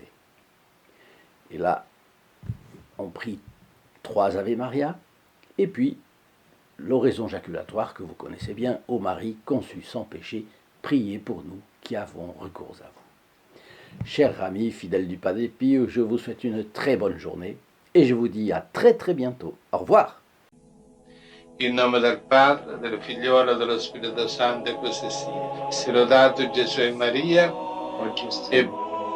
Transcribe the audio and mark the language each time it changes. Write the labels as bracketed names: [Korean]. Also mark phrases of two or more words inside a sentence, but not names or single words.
[French] Et là, on prie 3 Ave Maria, et puis l'oraison jaculatoire que vous connaissez bien, ô Marie conçue sans péché, priez pour nous qui avons recours à vous. Chers amis fidèles du Padre Pio, je vous souhaite une très bonne journée et je vous dis à très bientôt. Au revoir. [Italian] In nome del Padre, del Figliolo e dello Spirito Santo, e così sia. Sia lodato Gesù e Maria, e